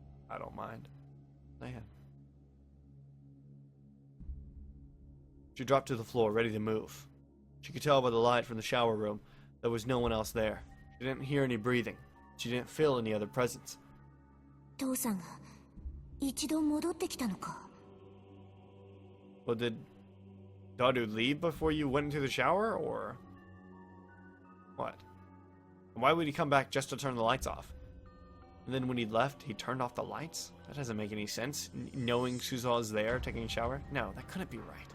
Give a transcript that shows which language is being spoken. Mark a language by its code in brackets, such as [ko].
[en] I don't mind. Man. She dropped to the floor, ready to move. She could tell by the light from the shower room there was no one else there. She didn't hear any breathing. She didn't feel any other presence. [ja] 父さんが一度戻ってきたのか。 [en] Well, did Daru leave before you went into the shower, or what? Why would he come back just to turn the lights off? And then when he left, he turned off the lights? That doesn't make any sense. Knowing Suzuha's there taking a shower? No, that couldn't be right.